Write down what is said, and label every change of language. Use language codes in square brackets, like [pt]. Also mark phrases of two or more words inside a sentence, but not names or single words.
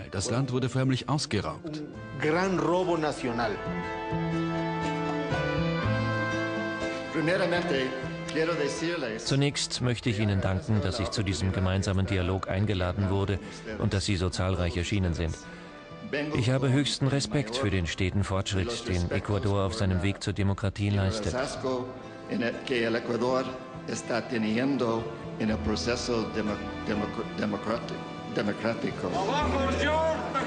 [de] Das Land wurde förmlich ausgeraubt. [es] Gran robo nacional. [de] Zunächst möchte ich Ihnen danken, dass ich zu diesem gemeinsamen Dialog eingeladen wurde und dass Sie so zahlreich erschienen sind. Ich habe höchsten Respekt für den steten Fortschritt, den Ecuador auf seinem Weg zur Demokratie leistet. [es] En el proceso democrático. ¡Abajo, señor!